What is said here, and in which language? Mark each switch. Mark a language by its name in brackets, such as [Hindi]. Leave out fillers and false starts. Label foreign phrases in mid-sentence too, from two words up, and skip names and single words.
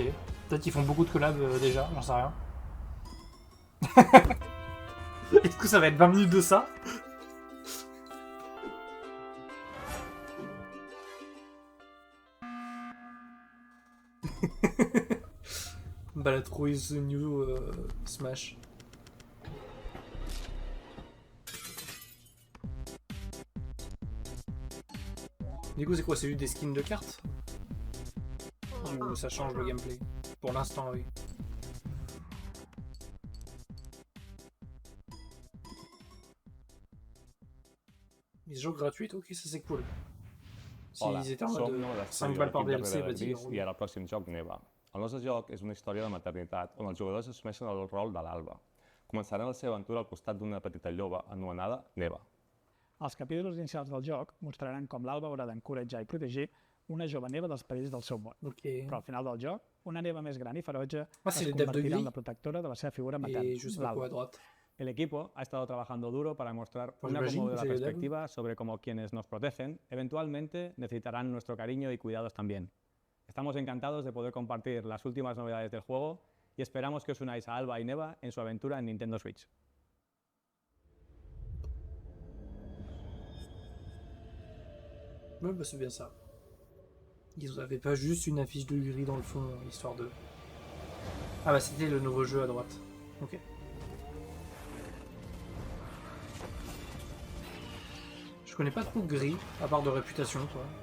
[French] Peut-être qu'ils font beaucoup de collabs déjà, j'en sais rien. Est-ce que ça va être 20 minutes de ça? [English] Balatro is the new Smash. [French] Du coup, c'est quoi? C'est juste des skins de cartes? Ou ça change le gameplay? Pour l'instant, oui. Mise joc gratuite, ok, ça c'est cool. S'ils étaient en mode 5 balles par DLC, vas-y. [Catalan] I ara el pròxim joc neva. El nostre joc és una història de maternitat on els jugadors assumeixen el rol de l'Alba. Començaran la seva aventura al costat d'una petita lloba anomenada Neva. Els capítols inicials del joc mostraran com l'Alba haurà d'encoratjar i protegir una jove neva dels perills del seu món. Okay. Però al final del joc, una neva més gran i ferotge [French] c'est [Catalan] es [French] les dates de [Catalan] convertirà [French] gris. [Catalan] en la protectora de la seva figura [French] Et [Catalan] materna, [French] je sais pas quoi à droite. [Spanish] El equipo ha estado trabajando duro para mostrar Pues una imagino cómoda que sería perspectiva sobre cómo quienes nos protegen eventualmente necesitarán nuestro cariño y cuidados también. Estamos encantados de poder compartir las últimas novedades del juego y esperamos que os unáis a Alba y Neva en su aventura en Nintendo Switch. [French] Ouais, bah c'est bien ça. Ils avaient pas juste une affiche de gris dans le fond, histoire de... Ah bah c'était le nouveau jeu à droite. Ok. Je connais pas trop gris, à part de réputation, quoi.